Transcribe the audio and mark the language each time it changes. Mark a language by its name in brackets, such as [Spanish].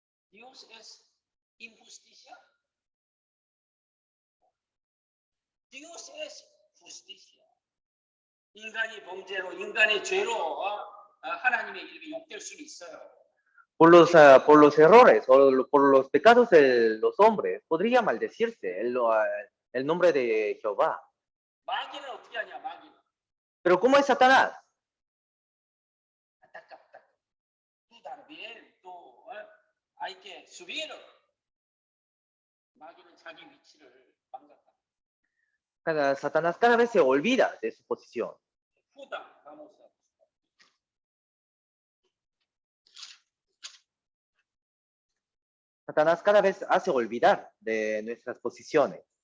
[Spanish] Dios es injusticia. Dios es justicia. [Korean] 인간이 범죄로, 인간의 죄로 하나님의 이름이 욕될 수는 있어요. [Spanish] por los errores o por los pecados de los hombres, podría maldecirse el nombre de Jehová. [Korean] 마귀는 어떻게 하냐, 마귀는. [Spanish] Pero ¿cómo es Satanás? [Korean] 안타깝다. [Spanish] Tú también, tú hay que subir. [Korean] 마귀는 자기 위치를 망각한다. [Spanish] Satanás cada vez se olvida de su posición. 후다, vamos a. Satanás cada vez hace olvidar de nuestras posiciones.